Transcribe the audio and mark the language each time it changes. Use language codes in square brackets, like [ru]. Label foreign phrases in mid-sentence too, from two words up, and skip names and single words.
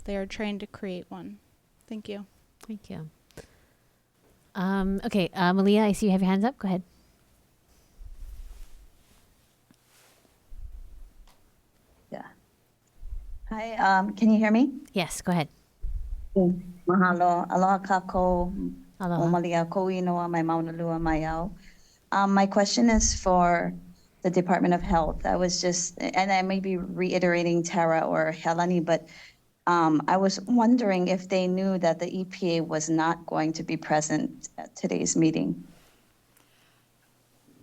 [en] They are trained to create one. Thank you. Thank you. Okay, Malia, I see you have your hands up. Go ahead. Yeah. Hi, can you hear me? Yes, go ahead. [haw] Mahalo. Aloha kako. Aloha. Malia ko inoa mai mauna lua mai au. [en] My question is for the Department of Health. I was just, and I may be reiterating Tara or Helani, but I was wondering if they knew that the EPA was not going to be present at today's meeting.